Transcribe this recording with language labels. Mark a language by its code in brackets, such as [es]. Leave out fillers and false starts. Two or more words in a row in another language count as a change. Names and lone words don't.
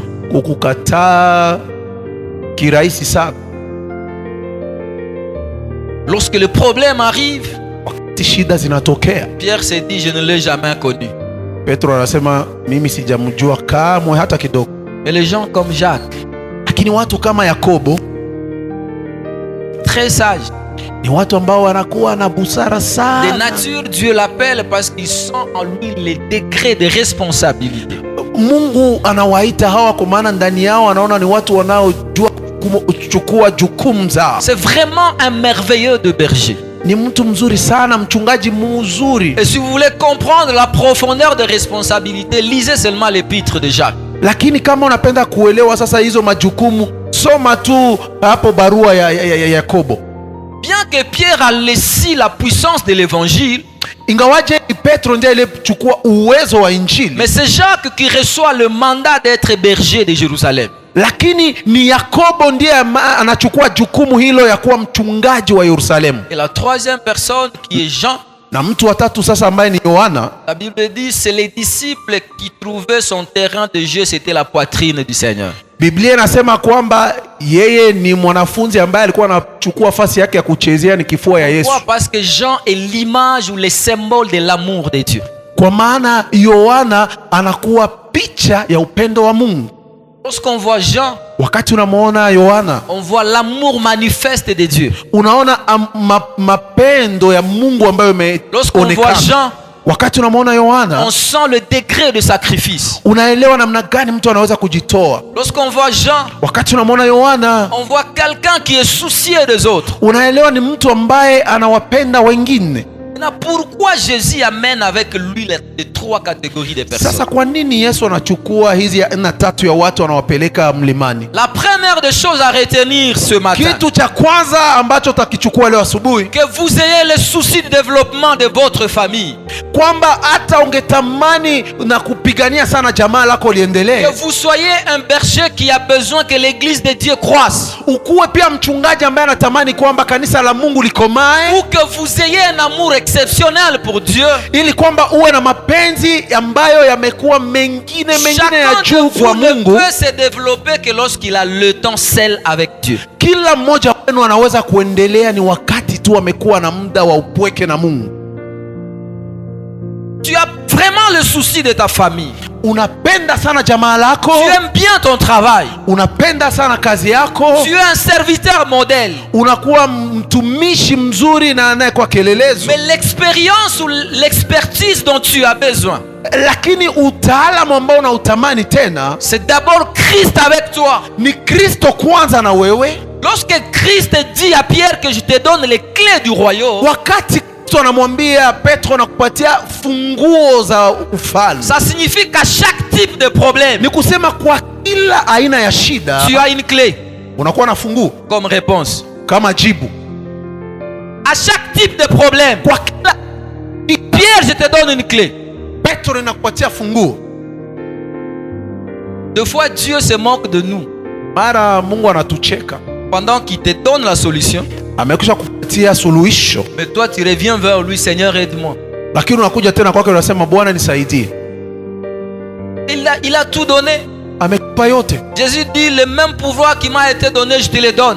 [sw] kukukataa kirahisi sana. [fr] Lorsque le problème arrive, [sw] wakati shida zinatokea, [fr] Pierre s'est dit je ne l'ai jamais connu. [sw] Petro anasema mimi sijamjua kamwe hata kidogo. [fr] Mais les gens comme Jacques, [sw] lakini watu kama Yakobo, [fr] très sage, [sw] ni watu ambao wanakuwa na busara sana. [fr] De nature Dieu l'appelle parce qu'ils sont en lui les degrés de responsabilité. [sw] Mungu anawaita hawa kwa maana ndani yao anaona ni watu wanaojua kuchukua jukumu zao. [fr] C'est vraiment un merveilleux de berger. [sw] Ni mtu mzuri sana, mchungaji mzuri. [fr] Et si vous voulez comprendre la profondeur de responsabilité, lisez seulement l'épître de Jacques. [sw] Lakini kama unapenda kuelewa sasa hizo majukumu, soma tu hapo barua ya Yakobo. [fr] Bien que Pierre a laissé la puissance de l'évangile, [sw] ingawaje Petro ndiye alichukua uwezo wa injili, [fr] mais c'est Jacques qui reçoit le mandat d'être berger de Jérusalem. [sw] Lakini ni Yakobo ndiye anachukua jukumu hilo ya kuwa mchungaji wa Yerusalemu. [fr] Et la troisième personne qui est Jean, [sw] na mtu wa tatu sasa ambaye ni Yohana, [fr] la Bible dit c'est les disciples qui trouvaient son terrain de jeu, c'était la poitrine du Seigneur. [sw] Biblia inasema kwamba yeye ni mwanafunzi ambaye alikuwa anachukua nafasi yake ya kuchezea ni kifua ya Yesu. [fr] Pourquoi? Parce que Jean est l'image ou le symbole de l'amour de Dieu. [sw] Kwa maana Yohana anakuwa picha ya upendo wa Mungu. [fr] Lorsqu'on voit Jean, [sw] wakati unamuona Yohana, [fr] on voit l'amour manifeste de Dieu. [sw] Unaona mapendo ya Mungu ambayo yameonekana. [fr] Lorsqu'on voit Jean, [sw] wakati unamuona Yohana, [fr] on sent le degré de sacrifice. [sw] Unaelewa namna gani mtu anaweza kujitoa. [fr] Lorsqu'on voit Jean, [sw] wakati unamuona Yohana, [fr] on voit quelqu'un qui est soucieux des autres. [sw] Unaelewa ni mtu ambaye anawapenda wengine. [fr] Pourquoi Jésus amène avec lui les trois catégories de personnes? [sw] Sasa kwa nini Yesu anachukua hizi aina tatu ya watu anawapeleka mlimani? [fr] La première des choses à retenir ce matin, [sw] Kitu cha kwanza ambacho utakichukua leo asubuhi, [fr] que vous ayez le souci du développement de votre famille, [sw] kwamba hata ungetamani na kupigania sana jamaa lako liendelee, [fr] que vous soyez un berger qui a besoin que l'église de Dieu croisse, [sw] ukuwe pia mchungaji ambaye anatamani kwamba kanisa la Mungu likomae, [fr] ou que vous ayez un amour exceptionnel pour Dieu. [sw] ili kwamba uwe na mapenzi ambayo yamekuwa mengine ya [fr] Chacun [sw] juu [fr] de [sw] kwa [fr] vous ne [sw] Mungu. [fr] peut se développer que lorsqu'il a le temps seul avec Dieu. [sw] Kila mmoja wenu anaweza kuendelea ni wakati tu amekuwa na muda wa upweke na Mungu. [fr] Tu as vraiment le souci de ta famille. [sw] Unapenda sana jamaa lako, [fr] Tu aimes bien ton travail. [sw] unapenda sana kazi yako, [fr] Tu es un serviteur modèle. [sw] unakuwa mtumishi mzuri na anayekuwa kielelezo, [fr] Mais l'expérience ou l'expertise dont tu as besoin, [sw] lakini utaalamu ambao unautamani tena [fr] c'est d'abord Christ avec toi. [sw] ni Kristo kwanza na wewe. [fr] Lorsque Christ dit à Pierre que je te donne les clés du royaume, [sw] Wakati Kristo anamwambia Petro na kupatia funguo za ufalme, [fr] ça signifie qu'à chaque type de problème, [sw] ni kusema kwa kila aina ya shida [fr] tu as une clé [sw] unakuwa na funguo [fr] comme réponse. [sw] kama jibu. [fr] À chaque type de problème, [sw] Kwa kila [fr] Pierre, je te donne une clé. [sw] Petro inakupatia funguo. [fr] Des fois, Dieu se moque de nous. [sw] Mara Mungu anatucheka, [fr] Pendant qu'il te donne la solution, [sw] amekwisha kupatia suluhisho, [fr] mais toi, tu reviens vers lui, Seigneur, aide-moi. [sw] lakini unakuja tena kwake unasema Bwana nisaidie. [fr] Il a tout donné. [sw] Amekupa yote. [fr] Jésus dit, le même pouvoir qui m'a été donné, je te le donne.